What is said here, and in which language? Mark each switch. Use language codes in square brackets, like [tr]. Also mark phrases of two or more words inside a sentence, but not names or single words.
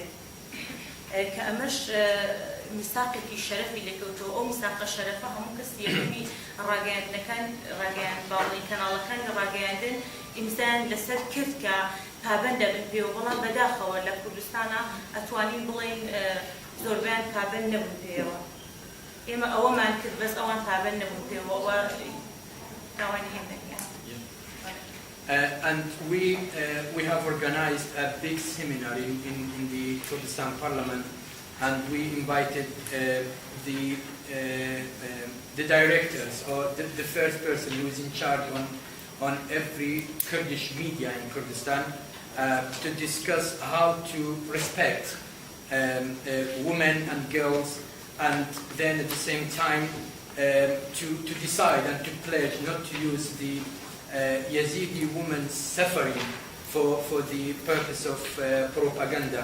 [ckb] کە ئەمەش میساقێکی شەرەفی لەکەوتەوە ئەو میساقە شەرەفە هەموو کەسی یەکەمی ڕاگەیاندنەکان ڕاگەیان باڵی کەناڵەکانی ڕاگەیاندن ئیمزان لەسەر کرد کە پابەندە بن پێوە بەڵام بەداخەوە لە کوردستانە ئەتوانین بڵێن زۆربیان پابەند نەبوون پێوە ئێمە ئەوەمان کرد بەس ئەوان پابەند نەبوون پێوە ئەوە داوای هێم نەکرد. [en] And we have organized a big seminar in the Kurdistan Parliament, and we invited the directors or the first person who is in charge on every Kurdish media in Kurdistan to discuss how to respect women and girls, and then at the same time to decide and to pledge not to use the Yazidi women's suffering for the purpose of propaganda.